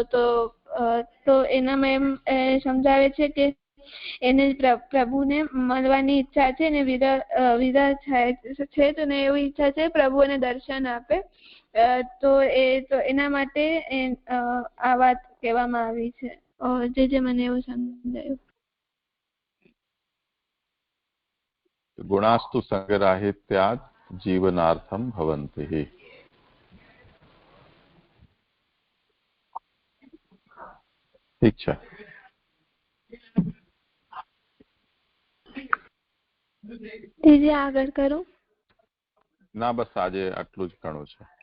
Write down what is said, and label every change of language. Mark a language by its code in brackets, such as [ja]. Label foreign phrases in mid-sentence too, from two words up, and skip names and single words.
[gu] તો એનામાં એમ સમજાવે છે કે એને પ્રભુને મળવાની ઈચ્છા છે ને વિરહ છે, તો ને એવી ઈચ્છા છે પ્રભુ એને દર્શન આપે. તો એના માટે આ વાત કહેવામાં આવી છે. જે મને એવું સમજાયું. [sa] ગુણાस्तु संगराहित्यात् जीवनार्थम भवन्ति। [gu] ઠીક છે. દીદી આગળ કરું? ના, બસ આજે આટલું જ ઘણું છે.